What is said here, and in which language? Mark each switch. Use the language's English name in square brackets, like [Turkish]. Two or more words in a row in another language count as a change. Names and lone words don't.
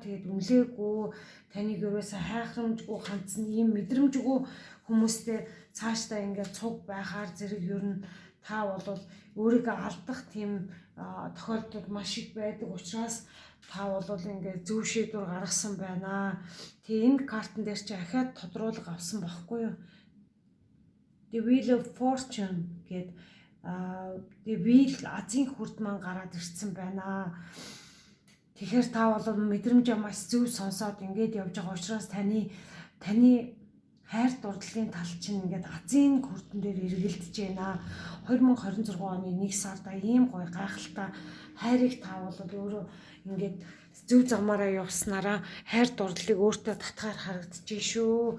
[Mongolian] Тэгээд үнэлээгүй таныг ерөөсөө хайхрамжгүй ганцхан ийм мэдрэмжгүй хүмүүстэй цаашдаа ингээд цуг байхаар зэрэг ер нь та бол өөрийгөө алдах тийм тохиолдол маш их байдаг учраас та бол ингээд зөв шийдвэр гаргасан байна. Тэгээ энэ картан дээр чи ахаад тодруулга авсан байхгүй юу? [English] The Wheel of Fortune [Mongolian] гэдэг [English] the wheel [Mongolian] азийн хүрд маань гараад ирсэн байна. Тэгэхээр та бол мэдрэмжээ маш зөв сонсоод ингээд явж байгаа учраас таны хайр дурлалын тал чинь ингээд азийн хүрдэн дээр эргэлдэж байна. 2026 оны 1 сарда ийм гоё гайхалтай хайрыг та бол өөрөө ингээд зөв замаараа явснараа хайр дурлалыг өөртөө татгаар харагдчихэ шүү.